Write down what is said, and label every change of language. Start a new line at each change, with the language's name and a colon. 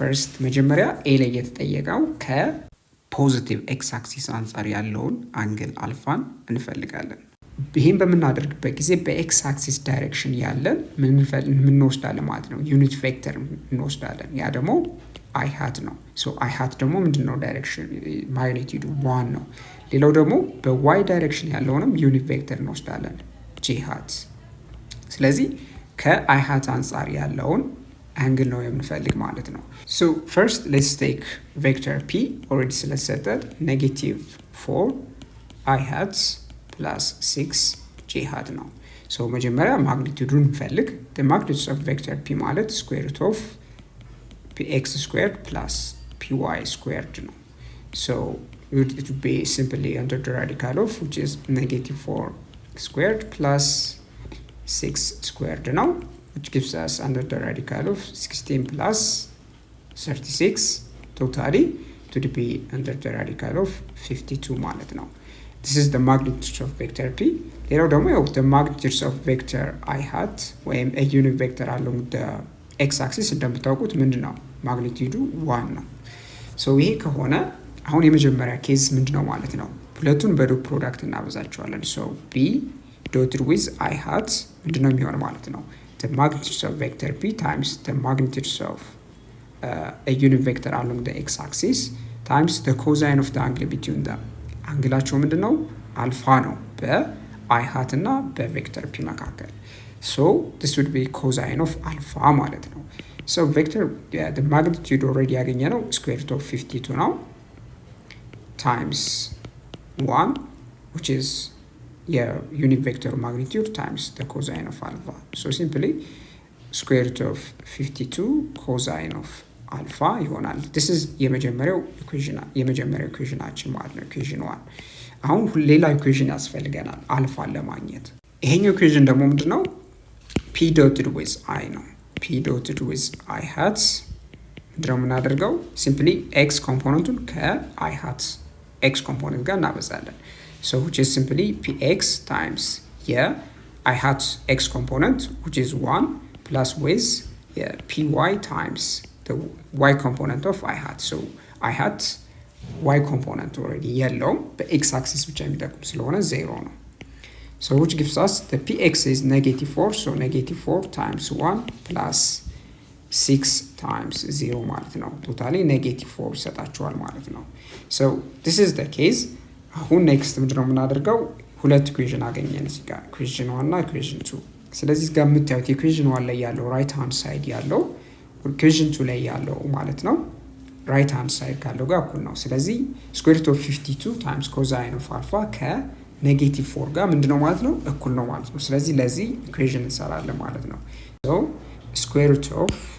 Amharic: ፈርስት መጀመሪያ ኤ ላይ የተጠየቀው ከፖዚቲቭ ኤክስ አክሲስ አንፃር ያለውን አንግል አልፋን እንፈልጋለን። ይህን በምናደርግበት ጊዜ በኤክስ አክሲስ ዳይሬክሽን ያለን ምን እንወስዳለን ማለት ነው? ዩኒት ቬክተር እንወስዳለን። ያ ደግሞ አይ ሃት ነው። ሶ አይ ሃት ደግሞ ምንድነው? ዳይሬክሽን ማግኒቲዩዱ 1 ነው። ሌላው ደግሞ በዋይ ዳይሬክሽን ያለውንም ዩኒት ቬክተር እንወስዳለን ጄ ሃት። ስለዚህ ከአይ ሃት አንፃር ያለውን አንግል ነው የምንፈልግ ማለት ነው። ሶ ፈርስት ሌትስ ቴክ ቬክተር ፒ ኦልሬዲ ስለተሰጠን -4 አይ ሃት ፕላስ 6 ጄ ሃት ነው። ሶ መጀመሪያ ማግኒቲዩዱን እንፈልግ።
English: the magnitude of vector p
Amharic: ማለት square root of
English: px squared plus py squared ነው። so it would be simply under the radical of which is -4 squared plus 6 squared ነው, which gives us under the radical of 16 plus 36 totally to be under the radical of 52
Amharic: ማለት ነው።
English: This is the magnitude of vector p. ሌላው ደግሞ the magnitude of vector I hat
Amharic: ወይም
English: a unit vector along the x axis እንደምታውቁት ምንድነው?
Amharic: ማግኒቲዩዱ 1 ነው። ሶ ይሄ ከሆነ አሁን የመጀመሪያ ኬዝ ምንድነው ማለት ነው? ሁለቱን በዶት ፕሮዳክት እናበዛቸዋለን። ሶ
English: b dotted with I hat
Amharic: ምንድነው የሚሆነው ማለት ነው?
English: The magnitude of vector p times the magnitude of a unit vector along the x axis times the cosine of the angle between them.
Amharic: አንግላቸው ምንድነው? አልፋ ነው በአይ ሃት እና በቬክተር ፒ መካከል።
English: ሶ this would be cosine of አልፋ ማለት ነው። ሶ ቬክተር the magnitude already ያገኘ ነው square root of 52 ነው times 1 which is የዩኒት ቬክተር ማግኒቲዩድ times the cosine of alpha. So simply square root of 52 cosine of
Amharic: አልፋ ይሆናል። this is የመጀመሪያው ኢኩዌሽናችን ማለት ነው፣ ኢኩዌሽን 1። አሁን ሌላ ኢኩዌሽን ያስፈልገናል አልፋን ለማግኘት። ይሄኛው ኢኩዌሽን ደግሞ ምንድነው?
English: p dotted with i ነው። p dotted with i hat ምንድነው የምናደርገው? simply x
Amharic: ኮምፖነንቱን ከi hat x ኮምፖነንት ጋር እናበዛለን።
English: so which is simply px times i hat x component which is 1 plus with py times the y component of I hat. So I hat y component already yellow, but x axis which I'm going to 0 ነው. So which gives us the px is -4, so -4 times 1 plus 6 times 0 ማለት ነው. Totally -4
Amharic: ሰጣችኋል ማለት ነው.
English: So this is the case.
Amharic: አሁን next ምንድነው የምናደርገው? ሁለት ኢኩዌሽን አገኘን እዚህ ጋር ኢኩዌሽን 1 እና ኢኩዌሽን 2። ስለዚህ ጋር የምታዩት ኢኩዌሽን 1 ላይ ያለው ራይት ሃንድ ሳይድ ያለው ኢኩዌሽን 2 ላይ ያለው ማለት ነው ራይት ሃንድ ሳይድ ካለው ጋር እኩል ነው። ስለዚህ ስኩዌር ሩት ኦፍ 52 ታይምስ ኮዛይን ኦፍ አልፋ ከኔጌቲቭ 4 ጋር ምንድነው ማለት ነው እኩል ነው ማለት ነው። ስለዚህ ለዚህ ኢኩዌሽን እንሰራለን ማለት ነው። ሶ ስኩዌር ሩት ኦፍ